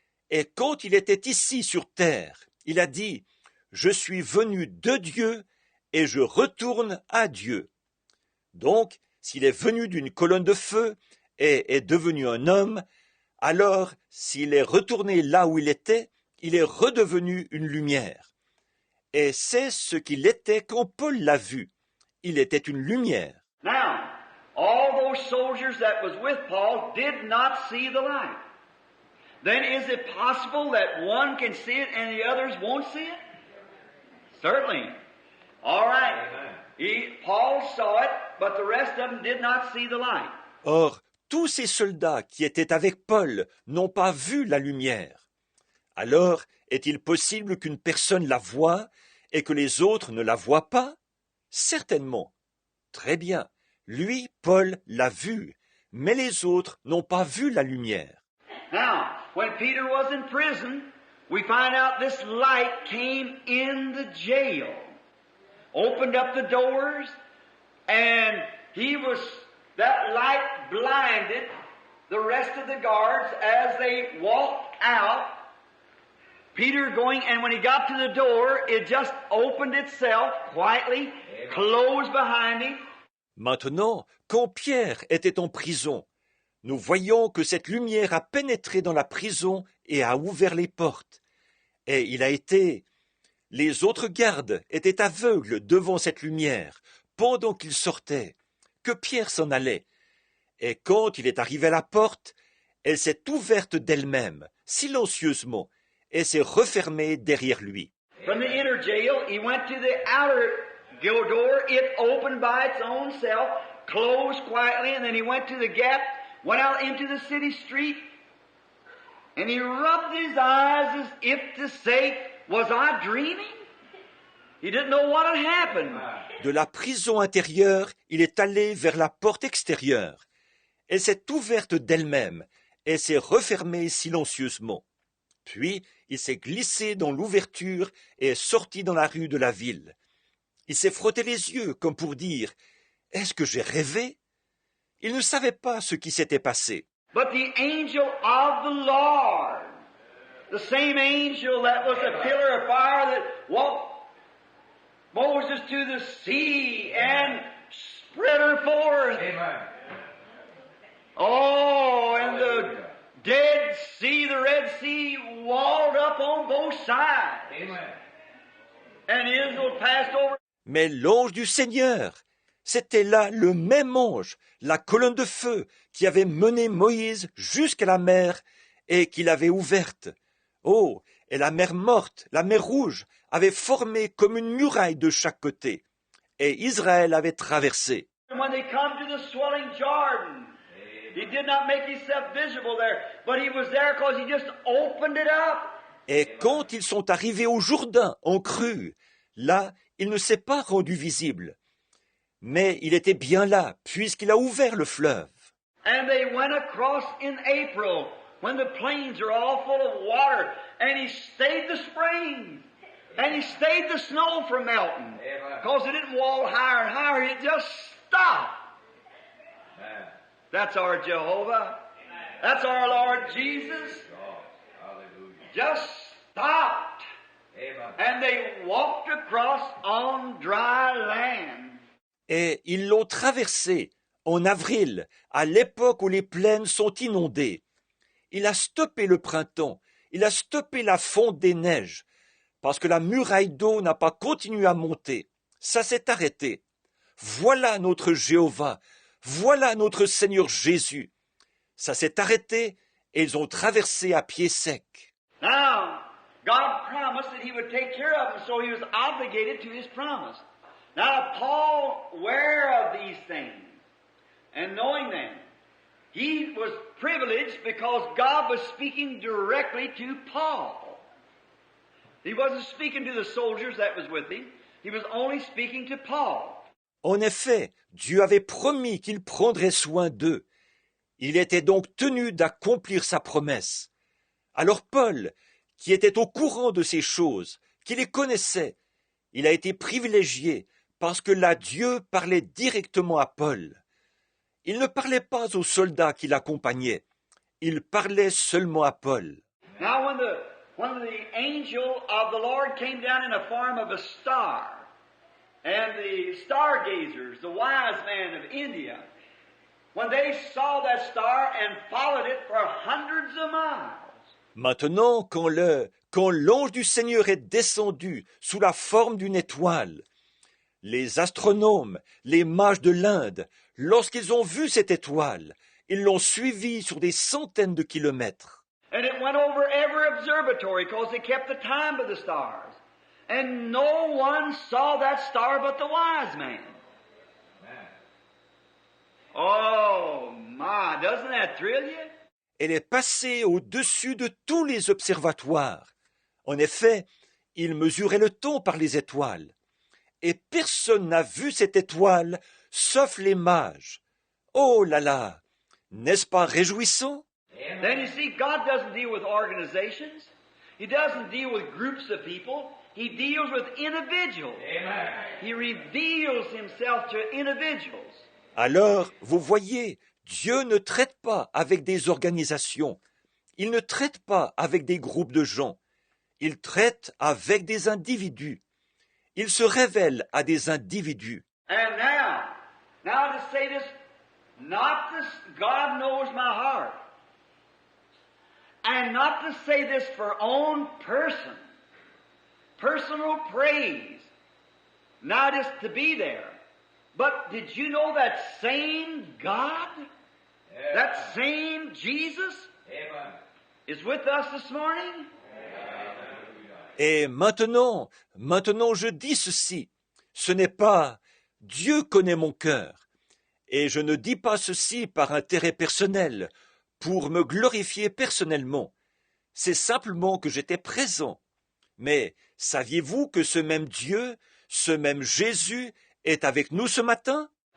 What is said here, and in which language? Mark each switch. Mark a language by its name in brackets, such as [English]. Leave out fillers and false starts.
[French] Et quand il était ici sur terre, il a dit, je suis venu de Dieu et je retourne à Dieu. Donc, s'il est venu d'une colonne de feu et est devenu un homme, alors s'il est retourné là où il est redevenu une lumière. Et c'est ce qu'il était quand Paul l'a vu. Il était une lumière. [English] Now, all those soldiers that was with Paul did not see the light. Then is it possible that one can see it and the others won't see it? Certainly. All right. Paul saw it, but the rest of them did not see the light. [French] Or, tous ces soldats qui étaient avec Paul n'ont pas vu la lumière. Alors, est-il possible qu'une personne la voie et que les autres ne la voient pas? Certainement. Très bien. Lui, Paul, l'a vu, mais les autres n'ont pas vu la lumière. [English] Now, when Peter was in prison, we find out this light came in the jail, opened up the doors, and that light blinded the rest of the guards as they walked out. Peter going, and when he got to the door, it just opened itself quietly, closed behind him. [French] Maintenant, quand Pierre était en prison, nous voyons que cette lumière a pénétré dans la prison et a ouvert les portes. Et les autres gardes étaient aveugles devant cette lumière pendant qu'il sortait, que Pierre s'en allait. Et quand il est arrivé à la porte, elle s'est ouverte d'elle-même, silencieusement, et s'est refermée derrière lui. [English] From the inner jail, he went to the outer door. It opened by its own self, closed quietly, and then he went to the gap, went out into the city street, and he rubbed his eyes as if to say, was I dreaming? He didn't know what had happened. [French] De la prison intérieure, il est allé vers la porte extérieure. Elle s'est ouverte d'elle-même et s'est refermée silencieusement. Puis, il s'est glissé dans l'ouverture et est sorti dans la rue de la ville. Il s'est frotté les yeux comme pour dire « Est-ce que j'ai rêvé ?» Il ne savait pas ce qui s'était passé. [English] But the angel of the Lord, the same angel that was a pillar of fire that walked Moses to the sea and spread her forth. Amen. Oh, and the Dead Sea, the Red Sea, walled up on both sides. Amen. And Israel passed over. [French] Mais l'ange du Seigneur, c'était là le même ange, la colonne de feu, qui avait mené Moïse jusqu'à la mer et qui l'avait ouverte. Oh, et la mer morte, la mer rouge, avait formé comme une muraille de chaque côté. Et Israël avait traversé. [English] When they come to the swelling Jordan, he did not make himself visible there, but he was there because he just opened it up. [French] Et quand ils sont arrivés au Jourdain en crue, là, il ne s'est pas rendu visible. Mais il était bien là, puisqu'il a ouvert le fleuve. [English] And they went across in April, when the plains are all full of water, and he stayed the springs, and he stayed the snow from melting, because it didn't wall higher and higher, it just stopped. Amen. That's our Jehovah. That's our Lord Jesus. Hallelujah. Just stopped. Amen. And they walked across on dry land. [French] Et ils l'ont traversé en avril, à l'époque où les plaines sont inondées. Il a stoppé le printemps, il a stoppé la fonte des neiges, parce que la muraille d'eau n'a pas continué à monter. Ça s'est arrêté. Voilà notre Jéhovah, voilà notre Seigneur Jésus. Ça s'est arrêté et ils ont traversé à pied sec. [English] Now, God promised that He would take care of them, so He was obligated to His promise. Now, Paul, aware of these things and knowing them, he was privileged because God was speaking directly to Paul. He wasn't speaking to the soldiers that was with him. He was only speaking to Paul. [French] En effet, Dieu avait promis qu'il prendrait soin d'eux. Il était donc tenu d'accomplir sa promesse. Alors Paul, qui était au courant de ces choses, qui les connaissait, il a été privilégié parce que là Dieu parlait directement à Paul. Il ne parlait pas aux soldats qui l'accompagnaient, il parlait seulement à Paul. [English] Now, when the angel of the Lord came down in the form of a star, and the stargazers, the wise men of India, when they saw that star and followed it for hundreds of miles. [French] Maintenant, quand l'ange du Seigneur est descendu sous la forme d'une étoile, les astronomes, les mages de l'Inde, lorsqu'ils ont vu cette étoile, ils l'ont suivie sur des centaines de kilomètres. [English] And it went over every observatory because they kept the time of the stars. And no one saw that star but the wise man. Oh my, doesn't that thrill you? [French] Elle est passée au-dessus de tous les observatoires. En effet, ils mesuraient le temps par les étoiles. Et personne n'a vu cette étoile, sauf les mages. Oh là là! N'est-ce pas réjouissant? [English] Then you see, God doesn't deal with organizations. He doesn't deal with groups of people. He deals with individuals. Amen. He reveals himself to individuals. [French] Alors, vous voyez, Dieu ne traite pas avec des organisations. Il ne traite pas avec des groupes de gens. Il traite avec des individus. Il se révèle à des individus. [English] And now to say this, not this, God knows my heart. And not to say this for own personal praise, not just to be there. But did you know that same God, that same Jesus, Amen. is with us this morning? [French] Et maintenant je dis ceci. Ce n'est pas Dieu connaît mon cœur. Et je ne dis pas ceci par intérêt personnel, pour me glorifier personnellement. C'est simplement que j'étais présent. Mais saviez-vous que ce même Dieu, ce même Jésus est avec nous ce matin?